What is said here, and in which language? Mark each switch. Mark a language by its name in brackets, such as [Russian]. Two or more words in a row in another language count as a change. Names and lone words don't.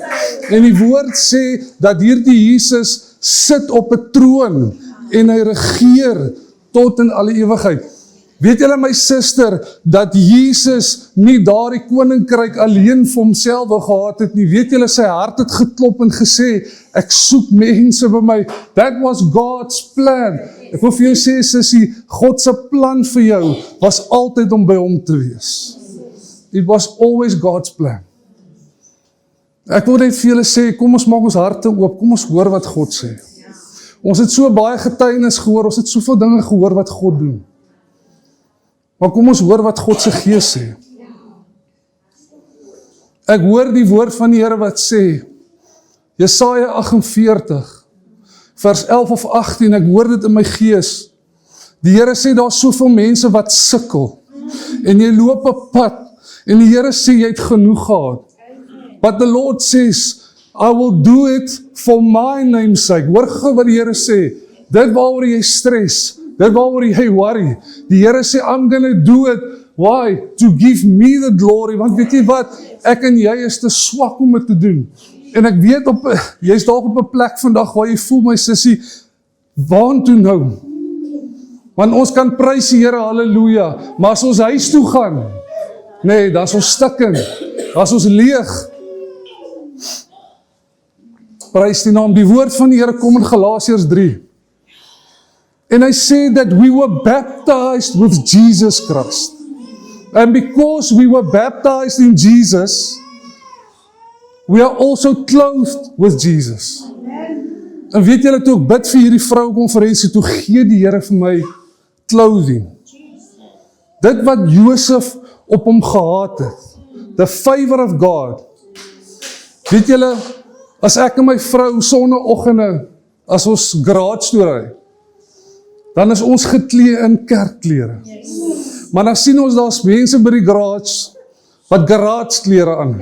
[Afrikaans] En die woord sê, dat hierdie Jesus sit op 'n troon, en hy regeer tot in alle ewigheid. Weet julle my suster, dat Jesus nie daardie koninkryk alleen vir homself gehad het nie. Weet julle, sy hart het geklop en gesê, ek soek mense by my. [English] That was God's plan. [Afrikaans] Ek wil vir jou sê, sussie, God se plan vir jou was altyd om by hom te wees. [English] It was always God's plan. [Afrikaans] Ek wil net vir julle sê, kom ons maak ons harte oop, kom ons hoor wat God sê. Ons het so baie getuienis gehoor, ons het soveel dinge gehoor wat God doen. Maar kom ons hoor wat God se Gees sê. Ek hoor die woord van die Here wat sê, Jesaja 48, vers 11 of 18, ek hoor dit in my gees. Die Here sê, daar is soveel mense wat sukkel, en jy loop 'n pad, en die Here sê, jy het genoeg gehad. [English] But the Lord says, I will do it for my name's sake. [Afrikaans] Hoor gou wat die Here sê, dit waaroor jy stres, dit waaroor jy worry. Die Here sê, [English] I'm gonna do it. Why? To give me the glory. [Afrikaans] Want weet jy wat? Ek en jy is te swak om dit te doen. En ek weet, jy's dalk op 'n plek vandag waar jy voel, my sussie, waantoe nou? Want ons kan prys die Here, halleluja. Maar as ons huis toe gaan, nee, dan is ons stikkend. Dan is ons leeg. Prys die naam. Die woord van die Here kom in Galasiërs 3. [English] And I say that we were baptized with Jesus Christ. And because we were baptized in Jesus, we are also clothed with Jesus. [Afrikaans] En weet julle, toe ek bid vir hierdie vrouekonferensie, toe gee die Here vir my clothing. Dit wat Josef op hom gehad het. [English] The favor of God. [Afrikaans] Weet julle, as ek en my vrou sonneoggende, as ons garage toe ry, dan is ons geklee in kerkklere. Maar dan sien ons, daar's mense by die garage, wat garage klere aan.